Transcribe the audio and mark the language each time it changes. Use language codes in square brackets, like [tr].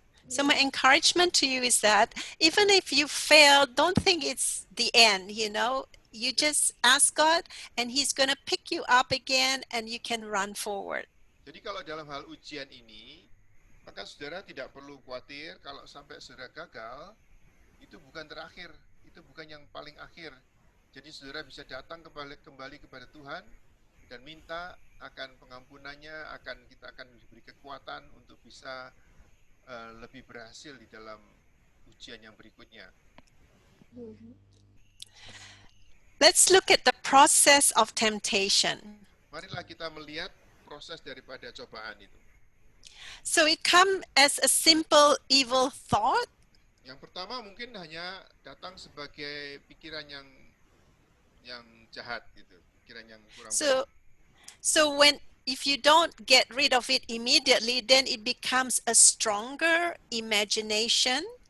[en] So my encouragement to you is that even if you fail, don't think it's the end, You just ask God, and He's going to pick you up again, and you can run forward. [id] Jadi kalau dalam hal ujian ini, maka saudara tidak perlu khawatir kalau sampai saudara gagal, itu bukan terakhir, itu bukan yang paling akhir. Jadi saudara bisa datang kembali kepada Tuhan dan minta akan pengampunannya, kita akan diberi kekuatan untuk bisa lebih berhasil di dalam ujian yang berikutnya. [en] Let's look at the process of temptation. [id] Marilah kita melihat proses daripada cobaan itu. [en] So it comes as a simple evil thought. [id] Yang pertama mungkin hanya datang sebagai pikiran yang jahat gitu, pikiran yang kurang baik. [en] So if you don't get rid of it immediately, then it becomes a stronger imagination.